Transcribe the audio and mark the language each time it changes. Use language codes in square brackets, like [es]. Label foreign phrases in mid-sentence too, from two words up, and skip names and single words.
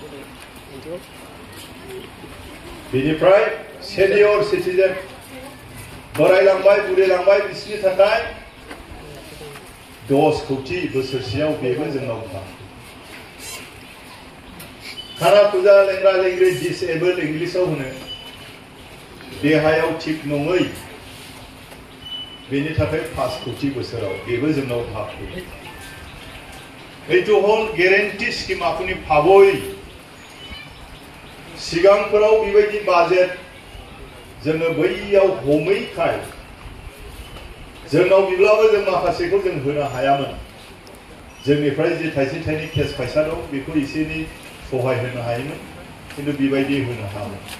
[brx] बेनिफ्राय [en] senior citizen [brx] बोरायलांबाय बुरैलांबाय बिसोरनि थाखाय 10 कोटी बोसोरसेयाव बेबो जोंनाव दं खाना फुजा लेंग्रा लेंग्रि डिसेबल इंलिशाव होनो देहायाव थिक नङै बेनि थाखाय 5 कोटी बोसोराव बेबो जोंनाव हाबो [as] এইটো হল গ্যারান্টি স্কিম আপুনি পাবই [brx] सिगांफोराव बेबायदि बाजेट जोङो बैयाव हमैखाय जोंनाव बिब्लाबो जों माखासेखौ जों होनो हायामोन जोंनिफ्राय जे थाइसे थाइनै केस फैसा दं बेखौ एसेनि सहाय होनो हायोमोन खिन्थु बेबायदि होनो हायामोन